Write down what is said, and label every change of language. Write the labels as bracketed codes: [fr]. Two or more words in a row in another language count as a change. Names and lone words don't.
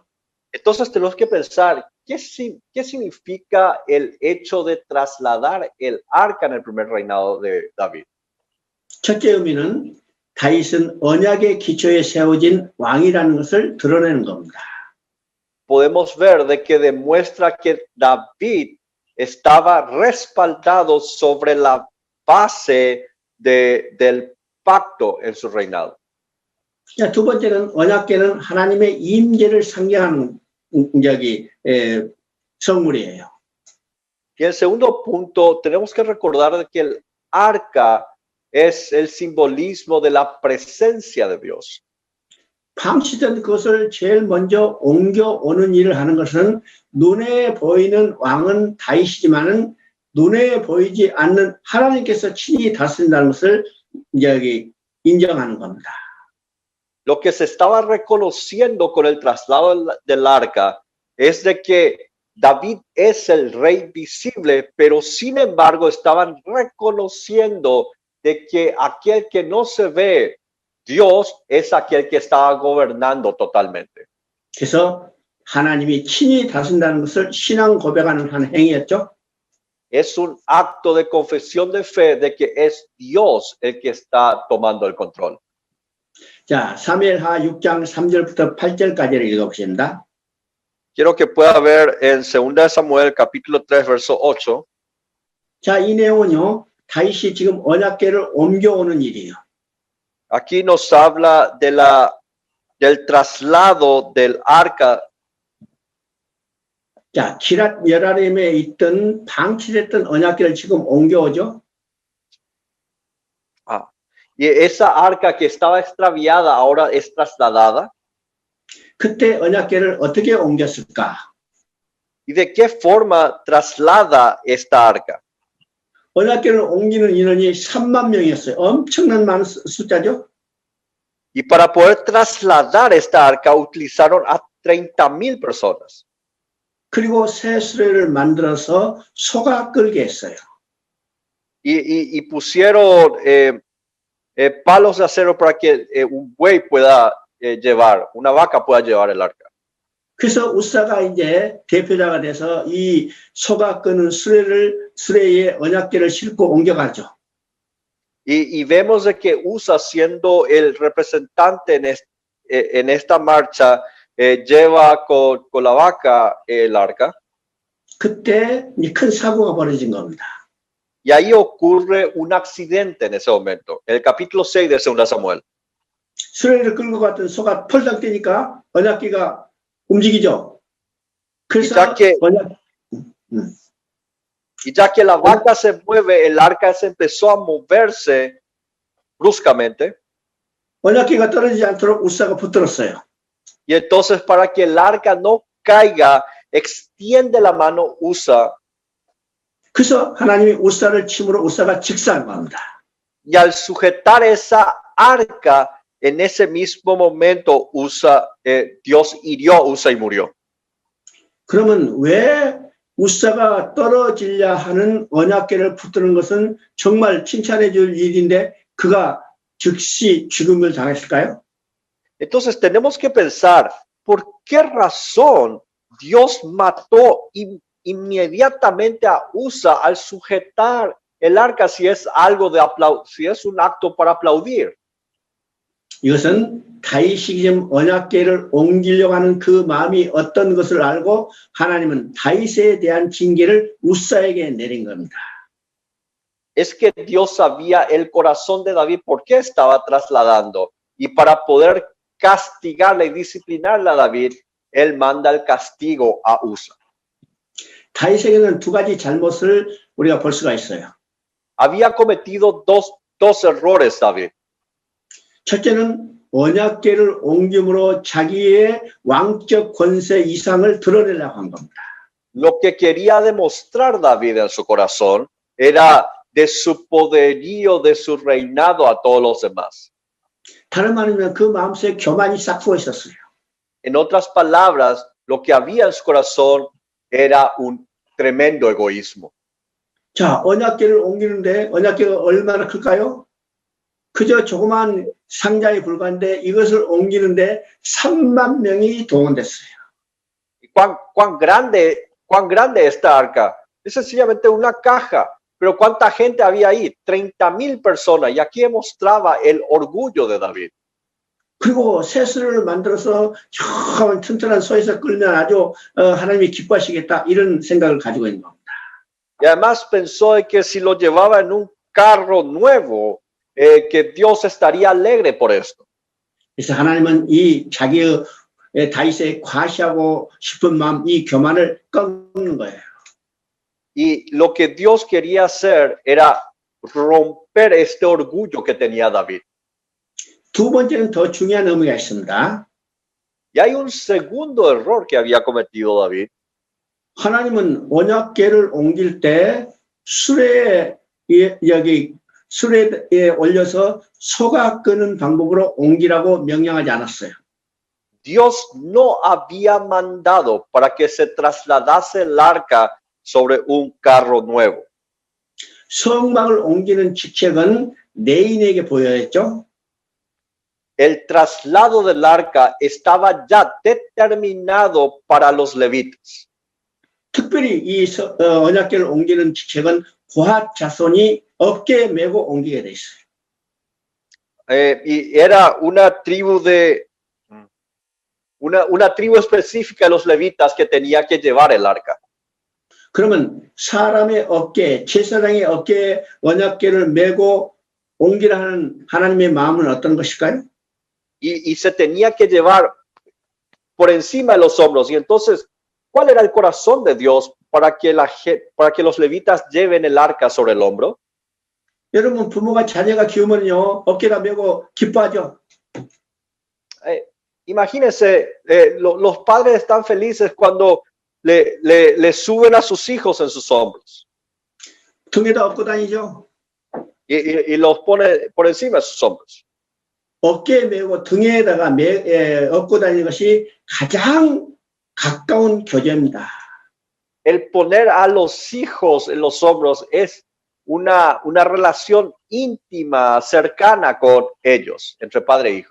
[es] Entonces tenemos que pensar, ¿qué significa el hecho de trasladar el arca en el primer reinado de David? [ko] 첫째 의미는 다윗은 언약의 기초에 세워진 왕이라는 것을 드러내는 겁니다. [es] podemos ver de que demuestra que David estaba respaldado sobre la base del pacto en su reinado. [ko] 자, 두 번째는 언약궤는 하나님의 임재를 상징하는 성물이에요. [es] Y el segundo punto, tenemos que recordar de que el arca es el simbolismo de la presencia de Dios. [ko] 방치된 것을 제일 먼저 옮겨오는 일을 하는 것은 눈에 보이는 왕은 다윗이지만은 눈에 보이지 않는 하나님께서 친히 다스린다는 것을 인정하는 겁니다. [es] Lo que se estaba reconociendo con el traslado del arca es de que David es el rey visible, pero sin embargo estaban reconociendo de que aquel que no se ve, Dios es aquel que estaba gobernando totalmente. [ko] 그래서 하나님이 친히 다스린다는 것을 신앙 고백하는 한 행위였죠. [es] Es un acto de confesión de fe de que es Dios el que está tomando el control. [ko] 자, 사무엘하 6장 3절부터 8절까지를 읽어보십니다. [es] Quiero que pueda ver en 2 Samuel capítulo 3 verso 8. [ko] 자, 이 내용은요. 다윗이 지금 언약궤를 옮겨오는 일이에요. [es] Aquí nos habla del traslado del arca. [ko] 자, 기랏 여라림에 있던 방치됐던 언약궤를 지금 옮겨오죠. [es] Y esa arca que estaba extraviada ahora es trasladada. [ko] 그때 언약궤를 어떻게 옮겼을까? [es] ¿Y de qué forma traslada esta arca? [ko] 언약궤를 옮기는 인원이 3만 명이었어요. 엄청난 많은 숫자죠. [es] Y para poder trasladar esta arca utilizaron a 30,000 personas. [ko] 그리고 새 수레를 만들어서 소가 끌게 했어요. [es] Y pusieron palos de acero para que un buey pueda llevar, una vaca pueda llevar el arca. [ko] 그래서 우사가 이제 대표자가 돼서 이 소가 끄는 수레에 언약궤를 싣고 옮겨가죠. [es] Y vemos de que Usa, siendo el representante en esta marcha, lleva con la vaca el arca. [ko] 그때 큰 사고가 벌어진 겁니다. [es] Y ahí ocurre un accidente en ese momento, en el capítulo 6 de 2 Samuel. [ko] 수레를 끌고 갔던 소가 펄썩 뛰니까 언약궤가 움직이죠. 그래서 [es] Y ya que la vaca se mueve, el arca se empezó a moverse bruscamente. [ko] 언약궤가 떨어지지 않도록 우사가 붙들었어요. [es] Y entonces, para que el arca no caiga, extiende la mano Usa. [ko] 그래서 하나님이 우사를 침으로 우사가 직사합니다. [es] Y al sujetar esa arca, en ese mismo momento, Dios hirió a Usa y murió. [ko] 그러면 왜 우사가 떨어지려 하는 언약궤를 붙드는 것은 정말 칭찬해 줄 일인데 그가 즉시 죽음을 당했을까요? [es] Entonces tenemos que pensar, ¿por qué razón Dios mató inmediatamente a Usa al sujetar el arca si es algo si es un acto para aplaudir? [ko] 이것은 다윗이 지금 언약궤를 옮기려고 하는 그 마음이 어떤 것을 알고 하나님은 다윗에 대한 징계를 우사에게 내린 겁니다. [es] Es que Dios sabía el corazón de David por qué estaba trasladando, y para poder castigarle y disciplinarle a David, él manda el castigo a Usa. [ko] 다윗에게는 두 가지 잘못을 우리가 볼 수가 있어요. [es] Había cometido dos errores David. [ko] 첫째는 언약궤를 옮김으로 자기의 왕적 권세 이상을 드러내려고 한 겁니다. [es] Lo que quería demostrar David en su corazón era de su poderío, de su reinado a todos los demás. [ko] 다른 말이면 그 마음속에 교만이 싹트고 있었어요. [es] En otras palabras, lo que había en su corazón era un tremendo egoísmo. [ko] 자, 언약궤를 옮기는데 언약궤가 얼마나 클까요? 그저 조그만 상자에 불과한데 이것을 옮기는데 3만 명이 동원됐어요. [es] ¿Cuán grande esta arca? Es sencillamente una caja, pero ¿cuánta gente había ahí? 30,000 personas. Y aquí mostraba el orgullo de David. [ko] 그리고 셋을 만들어서 저 튼튼한 소에서 끌면 아주 하나님이 기뻐하시겠다 이런 생각을 가지고 있는 겁니다. [es] Y además pensó de que si lo llevaba en un carro nuevo, que Dios estaría alegre por esto. [ko] 그래서 하나님은 이 자기의 다윗의 과시하고 싶은 마음, 이 교만을 꺾는 거예요. [es] Y lo que Dios quería hacer era romper este orgullo que tenía David. [ko] 두 번째는 더 중요한 의미가 있습니다. [es] Y hay un segundo error que había cometido David. [ko] 하나님은 언약궤를 옮길 때 수레에 올려서 소가 끄는 방법으로 옮기라고 명령하지 않았어요. [es] Dios no había mandado para que se trasladase el arca sobre un carro nuevo. [ko] 성막을 옮기는 직책은 레인에게 보여졌죠. [es] El traslado del arca estaba ya determinado para los levitas. [ko] 특별히 이 언약궤를 옮기는 직책은 고핫 자손이 어깨에 메고 옮기게 돼 있어요. [es] Y era una tribu una tribu específica de los levitas que tenía que llevar el arca. [ko] 그러면 사람의 어깨, 제사장의 어깨에 언약궤를 메고 옮기라는 하나님의 마음은 어떤 것일까요? [es] Y se tenía que llevar por encima de los hombros. Y entonces, ¿cuál era el corazón de Dios para que los levitas lleven el arca sobre el hombro? [ko] 여러분 부모가 자녀가 키우면요 어깨가 메고 기뻐하죠. [es] Imagínense, los padres están felices cuando le suben a sus hijos en sus hombros [ko] 등에다 업고 다니죠. [es] y los pone por encima de sus hombros. [ko] 어깨에 메고 등에다가 업고 다니는 것이 가장 가까운 교제입니다. [es] El poner a los hijos en los hombros es una relación íntima, cercana con ellos, entre padre e hijo.